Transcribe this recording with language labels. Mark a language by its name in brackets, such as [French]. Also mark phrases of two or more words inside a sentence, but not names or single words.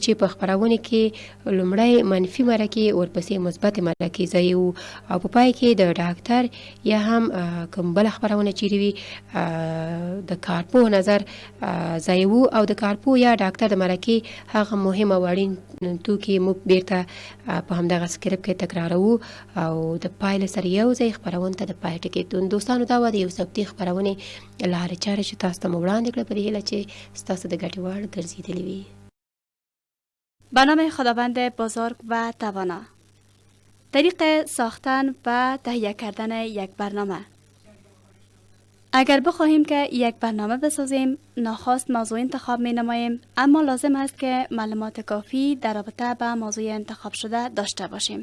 [Pashto] چې په خپرونې کې لومړی منفي مرکې ورپسې مثبتې مرکې ځایوو او په پای کې د ډاکټر یا هم کوم بله خپرونه چیرې وي د کارپوه نظر ځایوو او د کارپوه یا ډاکټر د مرکې کې هغه مهم او اړین توکي موږ بیرته په همدغه سکرپټ کې تکرارو او د پایله سره یو ځای خپرونه ته د پای ټکی دوستانو دا و د یو ثبتي خپرونې لارې چارې چې تاسو ته مو وړاندې کړه په دې هیله چې ستاسو د ګټې وړ ګرځېدلې وي. [Persian] به نام خداوند بزرگ و توانا. طریق ساختن و تهیه کردن یک برنامه. اگر بخواهیم که یک برنامه بسازیم، ناخواست موضوع انتخاب می نماییم، اما لازم است که معلومات کافی در رابطه با موضوع انتخاب شده داشته باشیم.